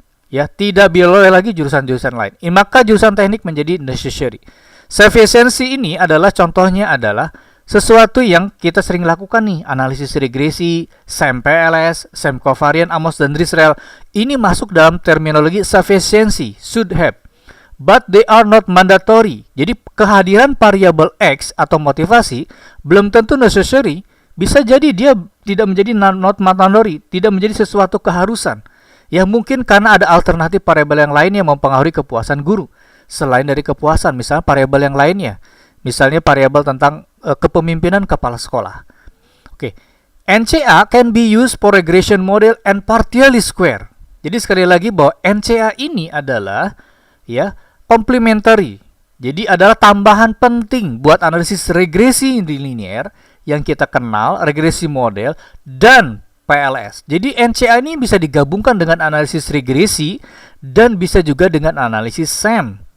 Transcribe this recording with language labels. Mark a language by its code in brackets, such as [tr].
[id] Ya, tidak boleh lagi jurusan-jurusan lain. Maka jurusan teknik menjadi necessary. Sufficiency ini adalah contohnya adalah sesuatu yang kita sering lakukan nih, analisis regresi, SAM-PLS, SAM covariant, Amos dan Driscoll. Ini masuk dalam terminologi sufficiency, should have. [en] But they are not mandatory. [id] Jadi kehadiran variabel X atau motivasi belum tentu necessary. Bisa jadi dia tidak menjadi not mandatory, tidak menjadi sesuatu keharusan. Ya, mungkin karena ada alternatif variabel yang lain yang mempengaruhi kepuasan guru. Selain dari kepuasan, misalnya variabel yang lainnya. Misalnya variabel tentang kepemimpinan kepala sekolah. Oke. [en] NCA can be used for regression model and partially square. [id] Jadi sekali lagi bahwa NCA ini adalah ya complementary. Jadi adalah tambahan penting buat analisis regresi linear yang kita kenal, regresi model dan PLS. Jadi NCA ini bisa digabungkan dengan analisis regresi dan bisa juga dengan analisis SAM.